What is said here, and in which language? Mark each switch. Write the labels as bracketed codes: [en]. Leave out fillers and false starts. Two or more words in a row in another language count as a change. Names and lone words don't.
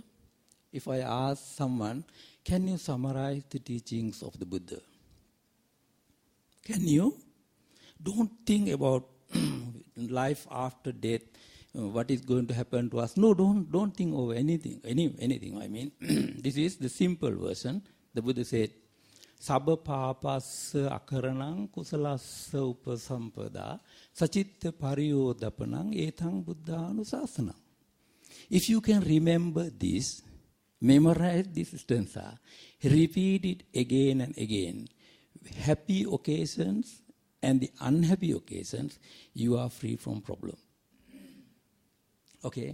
[en] If I ask someone, can you summarize the teachings of the Buddha? Can you? Don't think about life after death, what is going to happen to us. No, don't think over anything. Anything. I mean, this is the simple version. The Buddha said, [pi] Sabba papassa akaranang kusalassa upasampada sacitta pariyodapanang etang buddhanusasanam. [en] If you can remember this, memorize this stanza, repeat it again and again, happy occasions and the unhappy occasions, you are free from problem. Okay?